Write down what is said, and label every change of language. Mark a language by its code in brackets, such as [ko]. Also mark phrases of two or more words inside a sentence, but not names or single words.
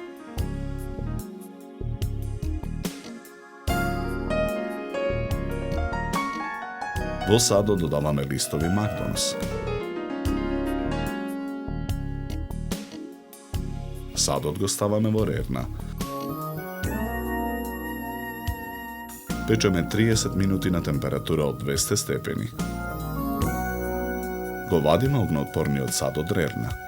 [mk] Во садот додаваме листови макдонос. Садот го ставаме во рерна. Pečeme 30 minuti na temperatura od 200 stepeni. Говадина огнеотпорниот сад од рерна.